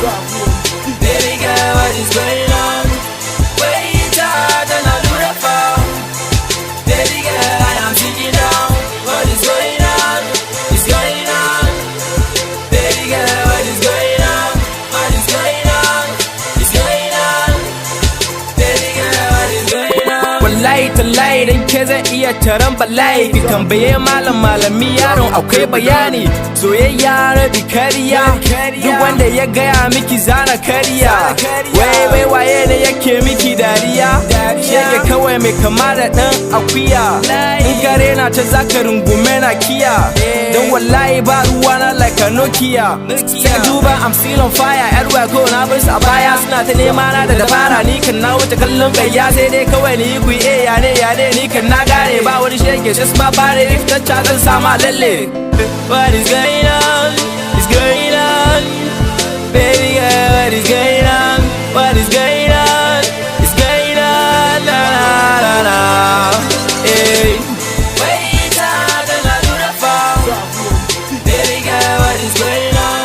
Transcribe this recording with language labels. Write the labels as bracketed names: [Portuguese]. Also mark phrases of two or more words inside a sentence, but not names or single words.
[English] Baby girl, what is going on? Wait out and I do the fall. Baby girl, I am sitting down. What is going on? It's going on. Baby girl, what is going on? What is going on? It's going on. Baby girl, what is going on? [Arabic] Wallahi tallahi [Hausa] dan ke zan iya taron bala'i. Ki tambaye malami yaron akwai bayani. Soyayya rabi kariya. Duk wanda ya gaya miki zana kariya. Wai waye ne yake miki dariya? Shege kawai mai kama da dan akuya. In gare na ta zaka rungume na kiya. Dan wallahi ba ruwana [English] like a Nokia. [Hausa] Sai ka duba [English] I'm still on fire. Everywhere go [Hausa] na bar su a baya. Suna ta nema na da dabara. Ni kan na wuce kallon gayya. Sai dai kawai ni ku ya ne ni kan na gane. Ba wani shege just ma bare. If ta ca zan sama lalle. [English] What is going on? It's going on. Baby girl, what is going on? What is going on? It's going on. Na na na na. Hey. Wait out and I do the fall. Baby girl, what is going on?